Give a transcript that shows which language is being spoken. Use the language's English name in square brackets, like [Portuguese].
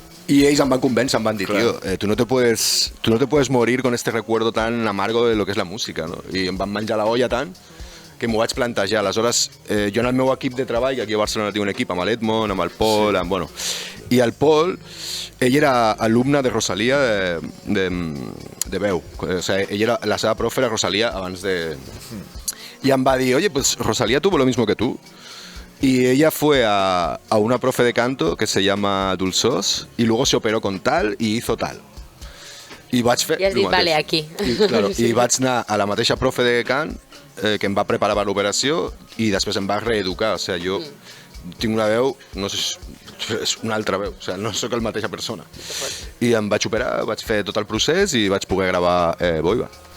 [Spanish] Y ellos me van convencer, me van decir, tío, tú no te puedes morir con este recuerdo tan amargo de lo que es la música, no? [Catalan] I em van menjar la olla tant que m'ho vaig plantejar. Aleshores, jo en el meu equip de treball, que aquí a Barcelona tinc un equip amb l'Edmond, amb el Pol, bueno... I el Pol, ell era alumne de Rosalía de veu. O sigui, la seva profe era Rosalía abans de... [Spanish] Y [Catalan] em va dir, [Spanish] oye, pues Rosalía tuvo lo mismo que tú. Y ella fue a una profe de canto que se llama Dulçós y luego se operó con tal y hizo tal. [Catalan] I vaig fer... I has dit, vale, aquí. I vaig anar a la mateixa profe de cant que em va preparar per l'operació i després em va reeducar. O sigui, jo tinc una veu, no sé, és una altra veu, o sigui, no sóc la mateixa persona. I em vaig operar, vaig fer tot el procés i vaig poder gravar Boiva.